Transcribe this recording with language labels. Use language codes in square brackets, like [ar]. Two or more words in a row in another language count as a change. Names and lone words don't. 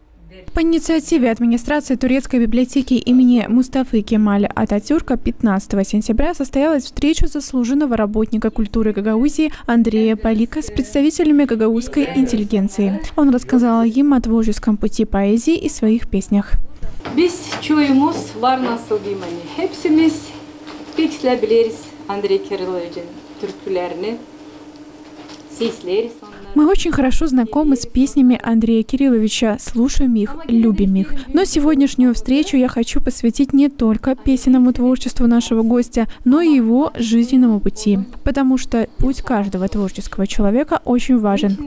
[ru] По инициативе администрации турецкой библиотеки имени Мустафы Кемаля Ататюрка 15 сентября состоялась встреча заслуженного работника культуры Гагаузии Андрея Палика с представителями гагаузской интеллигенции. Он рассказал им о творческом пути поэзии и своих песнях. [gag] Biz çoğumuz var nasıl bilmeni. Hepsimiz pekle biliriz Andrei Kirilovic'in türkülerini. [ru] Мы очень хорошо знакомы с песнями Андрея Кирилловича, слушаем их, любим их. Но сегодняшнюю встречу я хочу посвятить не только песенному творчеству нашего гостя, но и его жизненному пути. Потому что путь каждого творческого человека очень важен.